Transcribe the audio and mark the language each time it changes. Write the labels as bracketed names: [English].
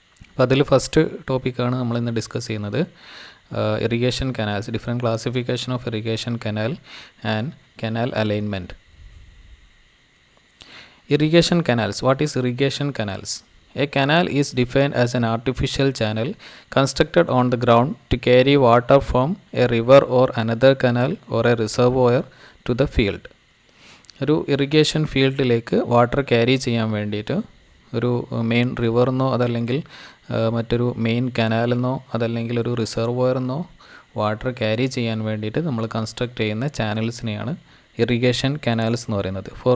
[Malayalam] അപ്പോൾ അതിൽ ഫസ്റ്റ് ടോപ്പിക്കാണ് നമ്മളിന്ന് ഡിസ്കസ് ചെയ്യുന്നത്. [English] Irrigation canals, different classification of irrigation canal and canal alignment. Irrigation canals. What is irrigation canals? A canal is defined as an artificial channel constructed on the ground to carry water from a river or another canal or a reservoir to the field. [Malayalam] ഒരു irrigation ഫീൽഡിലേക്ക് water carry ചെയ്യാൻ വേണ്ടിയിട്ട് ഒരു main റിവറിന്നോ അതല്ലെങ്കിൽ മറ്റൊരു main കനാലെന്നോ അതല്ലെങ്കിൽ ഒരു റിസർവോയറിന്നോ water carry ചെയ്യാൻ വേണ്ടിയിട്ട് നമ്മൾ കൺസ്ട്രക്ട് ചെയ്യുന്ന ചാനൽസിനെയാണ് ഇറിഗേഷൻ കനാൽസ് എന്ന് പറയുന്നത്.